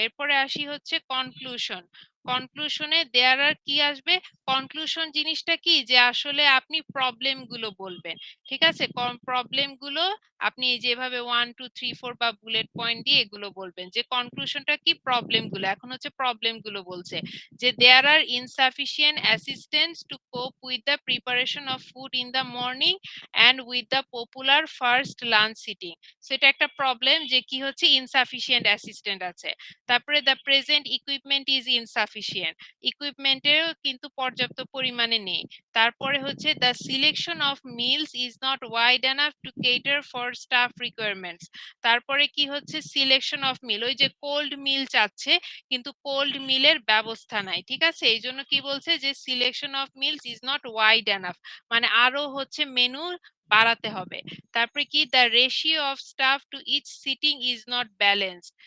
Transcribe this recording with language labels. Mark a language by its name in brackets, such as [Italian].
[Bangla] এরপরে আসি হচ্ছে কনক্লুশন। কনক্লুশনে দেয়ার আর কি আসবে? কনক্লুশন জিনিসটা কি যে আসলে আপনি প্রবলেম গুলো বলবেন। ঠিক আছে? প্রবলেম গুলো আপনি যেভাবে 1 2 3 4 বা বুলেট পয়েন্ট দিয়ে এগুলো বলবেন যে কনক্লুশনটা কি? প্রবলেম গুলো। এখন হচ্ছে প্রবলেম গুলো বলছে যে [English] there are insufficient assistants to cope with the preparation of food in the morning and with the popular first lunch sitting. [Bangla] So এটা একটা প্রবলেম যে কি হচ্ছে insufficient assistant আছে। তারপরে [English] the present equipment is insufficient, [Bangla] ইকুইপমেন্টেও কিন্তু পর্যাপ্ত পরিমাণে নেই। তারপরে হচ্ছে [English] the selection of meals is not wide enough to cater for staff requirements. [Bangla] তারপরে কি হচ্ছে সিলেকশন অফ মিল, ওই যে কোল্ড মিল চাচ্ছে কিন্তু কোল্ড মিলের ব্যবস্থা নাই। ঠিক আছে? এই জন্য কি বলছে যে [English] selection of meals is not wide enough, [Bangla] মানে আরো হচ্ছে মেনু বাড়াতে হবে। তারপরে কি [English] The ratio of staff to each sitting is not balanced.